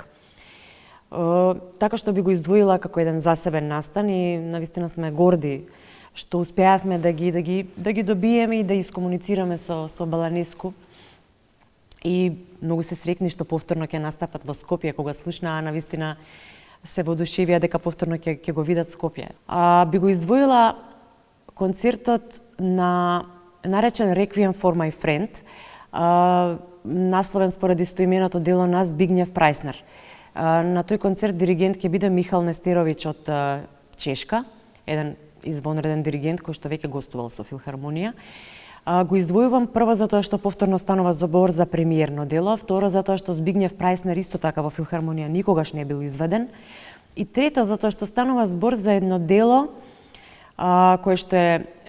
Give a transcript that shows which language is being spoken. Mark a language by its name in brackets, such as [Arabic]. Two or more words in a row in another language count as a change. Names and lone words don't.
[Macedonian] Така што би го издвоила како еден засебен настан и навистина сме горди што успеавме да ги добиеме и да искомуницираме со Баланиску. и многу се среќни што повторно ќе настапат во Скопје, кога слушнаа навистина се воодушевија дека повторно ќе го видат Скопје. Би го издвоила концертот на наречен Requiem for my friend, насловен според истоименото дело на Збигњев Прајснер. На тој концерт диригент ќе биде Михал Нестеровиќ од Чешка, еден извонреден диригент кој што веќе гостувал со Филхармонија. Го издвојувам прво затоа што повторно станува збор за премиерно дело, второ затоа што Збигњев Прајснер исто така во Филхармонија никогаш не бил изведен, и трето затоа што станува збор за едно дело кое што е